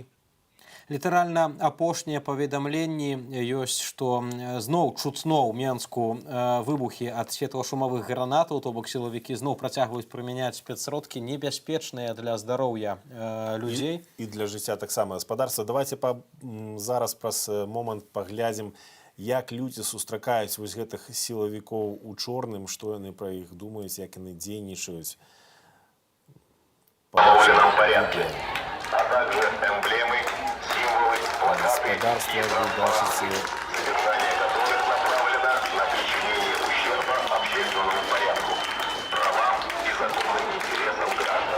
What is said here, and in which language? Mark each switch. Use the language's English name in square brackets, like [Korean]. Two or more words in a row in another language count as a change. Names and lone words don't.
[Belarusian] Літаральна апошнія паведамленні ёсць, што зноў чутно ў Менску выбухі ад светлашумавых гранатаў, то бок сілавікі зноў працягваюць прымяняць спецсродкі небяспечныя для здароўя людзей. І для жыцця таксама гаспадарства. Давайте зараз праз момант паглядзім, як людзі сустракаюць вось гэтых сілавікоў у чорным, што яны пра іх думаюць, як яны дзейнічаюць. [Russian] По улицам порядке, а также эмблемы, символы, плакаты и флажки, содержание которых направлено на причинение ущерба общественному порядку, правам и законным интересам граждан.